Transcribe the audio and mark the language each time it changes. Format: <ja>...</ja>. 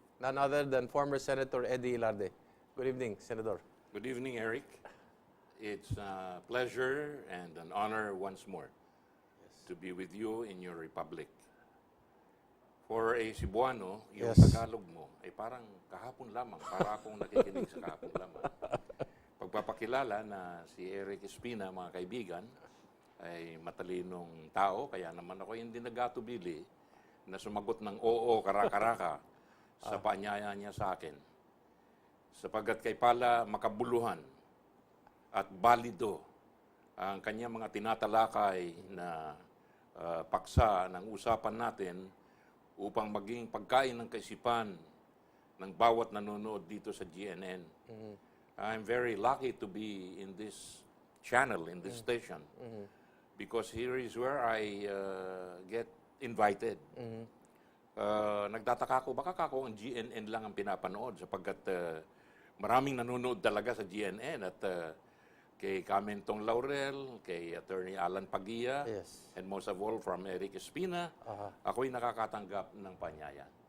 <en>None other than former Senator Eddie Ilarde. Good evening, Senator. Good evening, Eric. It's a pleasure and an honor once more to be with you in your republic.</en> <tl>For a Cebuano, yung Tagalog mo ay parang kahapon lamang, para akong nakikinig sa kahapon lamang. Pagpapakilala na si Eric Espina, mga kaibigan, ay matalinong tao, kaya naman ako hindi nagatubili na sumagot ng oo, karakaraka, sa paanyaya niya sa akin. Sapagkat kay pala makabuluhan at balido ang kanyang mga tinatalakay na paksa ng usapan natin upang maging pagkain ng kaisipan ng bawat nanonood dito sa GNN.</tl> <en>I'm very lucky to be in this channel, in this station, because here is where I get invited.</en> <tl>Nagtataka ko, baka kako ang GNN lang ang pinapanood sapagkat maraming nanonood talaga sa GNN at kay Camentong Laurel, kay Attorney Alan Pagia,</tl> <en>and most of all from Eric Espina,</en> <tl>ako'y nakakatanggap ng panyaya.</tl>